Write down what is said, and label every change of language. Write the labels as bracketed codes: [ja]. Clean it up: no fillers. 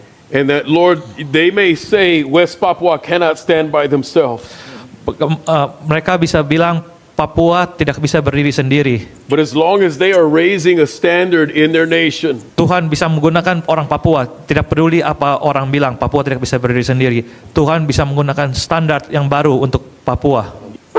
[en] And that, Lord, they may say West Papua cannot stand by themselves. [id] Mereka bisa bilang Papua tidak bisa berdiri sendiri. [en] But as long as they are raising a standard in their nation, [id] Tuhan bisa menggunakan orang Papua, tidak peduli apa orang bilang Papua tidak bisa berdiri sendiri. Tuhan bisa menggunakan standar yang baru untuk Papua.